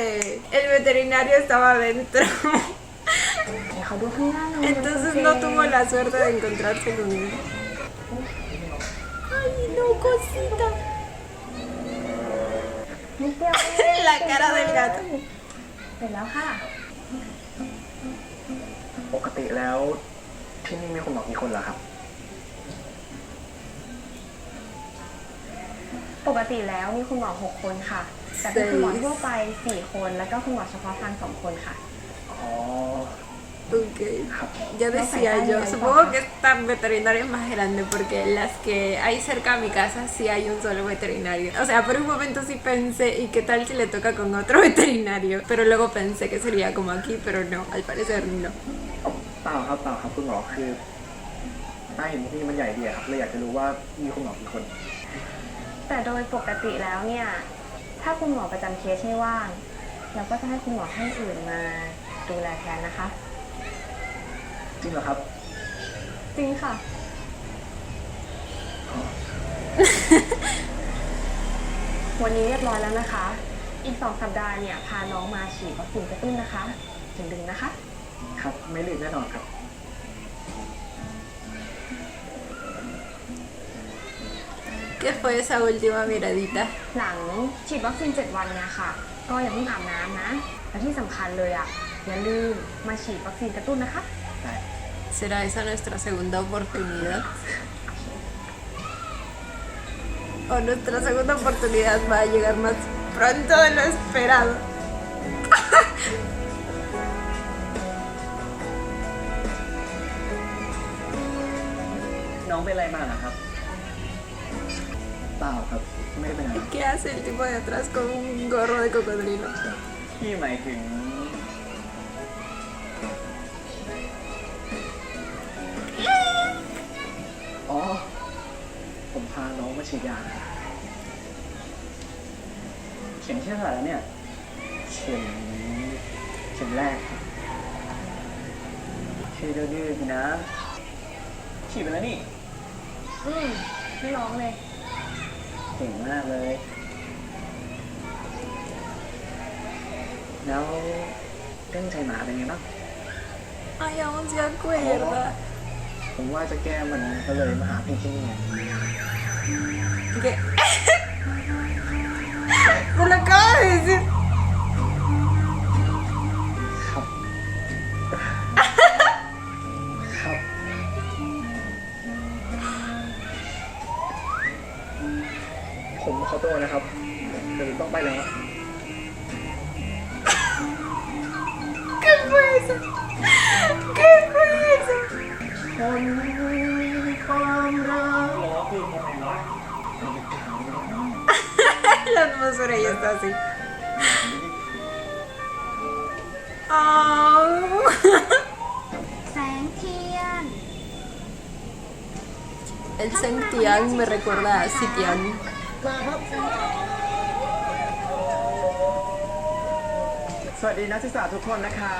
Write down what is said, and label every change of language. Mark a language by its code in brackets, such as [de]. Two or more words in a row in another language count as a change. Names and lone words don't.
[es] El veterinario estaba adentro. [th] เดี๋ยวเขาดูข้างหน้าหน่อย [es] Entonces no tuvo la suerte de encontrarse con él. Ay, no, cosita. [th] นิดเดียวเอง [es] La cara del gato. [th] เสร็จแล้วค่ะ ปกติแล้วที่นี่มีคุณหมอกี่คนเหรอครับ ปกติแล้วมีคุณหมอ6 คนค่ะ แต่เป็นคุณหมอทั่วไป4 คน แล้วก็คุณหมอเฉพาะทาง2 คนค่ะ อ๋อ [es] Ok. Ya decía yo, supongo que esta veterinaria es más grande porque las que hay cerca a mi casa sí hay un solo veterinario. O sea, por un momento sí pensé, ¿y qué tal si le toca con otro veterinario? Pero luego pensé que sería como aquí, pero no, al parecer no. [th] เปล่าครับคุณหมอคือต้าเห็นที่นี่มันใหญ่ดีอะครับเลยอยากจะรู้ว่ามีคุณหมอกี่คน แต่โดยปกติแล้วเนี่ย ถ้าคุณหมอประจำเคสไม่ว่าง เราก็จะให้คุณหมอท่านอื่นมาดูแลแทนนะคะ จริงเหรอครับ จริงค่ะ วันนี้เรียบร้อยแล้วนะคะ อีก2 สัปดาห์เนี่ยพาน้องมาฉีดวัคซีนกระตุ้นนะคะถึงดึงนะคะ ครับ ไม่ลืมแน่นอนครับ [es] ¿Qué fue esa última miradita? [th] หลังฉีดวัคซีน7 วันเนี่ยค่ะ ก็อย่าเพิ่งอาบน้ำนะ และที่สำคัญเลยอ่ะ อย่าลืมมาฉีดวัคซีนกระตุ้นนะคะ ได้ [es] ¿Será esa nuestra segunda oportunidad? ¿O nuestra segunda oportunidad va a llegar más pronto de lo esperado? [th] น้องเป็นอะไรมาเหรอครับ เปล่าครับ ไม่ได้เป็นอะไร [es] ¿Qué hace el tipo de atrás con un gorro de cocodrilo? [th] ที่หมายถึง อ๋อ ผมพาน้องมาฉีดยาเข็มที่เท่าไหร่แล้วเนี่ย เข็มแรกครับช่วยดื้อๆนะ ฉีดไปแล้วนี่ ไม่ร้องเลย เก่งมากเลย แล้วเรื่องใจหมาเป็นไงบ้าง [es] Ay, aún se acuerda. [th] ผมว่าจะแก้มันก็เลยมาหาพี่ที่นี่ [es] ¿Qué? ¡Me lo acabo de decir! [th] ครับ ครับ ผมขอตัวนะครับเดี๋ยวต้องไปแล้ว [es] ¿Qué fue eso? ¿Qué fue eso? [th] คนความรักล้อพี่ทำไมวะ [es] La atmósfera ya está así. Oh. [th] แสงเทียน [es] El Sentian me recuerda a Sitian. [th] สวัสดีนักศึกษาทุกคนนะครับ